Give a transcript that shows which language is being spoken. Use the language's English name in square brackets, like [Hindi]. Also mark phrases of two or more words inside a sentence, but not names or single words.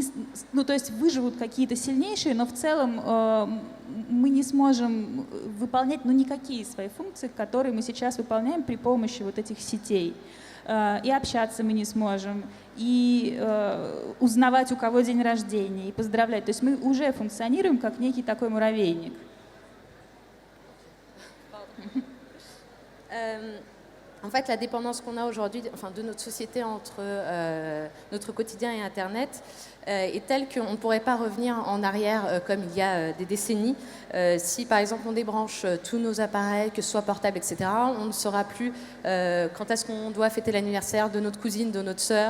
[Russian] Ну, то есть выживут какие-то сильнейшие, но в целом мы не сможем выполнять никакие свои функции, которые мы сейчас выполняем при помощи вот этих сетей. И общаться мы не сможем, и узнавать, у кого день рождения, и поздравлять. То есть мы уже функционируем как некий такой муравейник. [French] En fait, la dépendance qu'on a aujourd'hui, enfin, de notre société entre notre quotidien et Internet est telle qu'on ne pourrait pas revenir en arrière comme il y a des décennies. Si, par exemple, on débranche tous nos appareils, que ce soit portables, etc., on ne saura plus quand est-ce qu'on doit fêter l'anniversaire de notre cousine, de notre sœur.